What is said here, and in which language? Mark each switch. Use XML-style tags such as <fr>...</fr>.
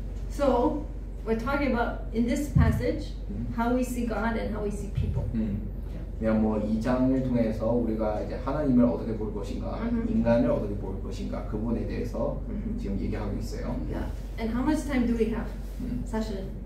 <en>So we're talking about in this passage how we see God and how we see people.</en> <ko>그냥 뭐 이 장을 통해서 우리가 이제 하나님을 어떻게 볼 것인가, 인간을 어떻게 볼 것인가 그 부분에 대해서 지금 얘기하고 있어요.</ko> <en>Yeah. And how much time do we have?</en> <ko>사실은.</ko>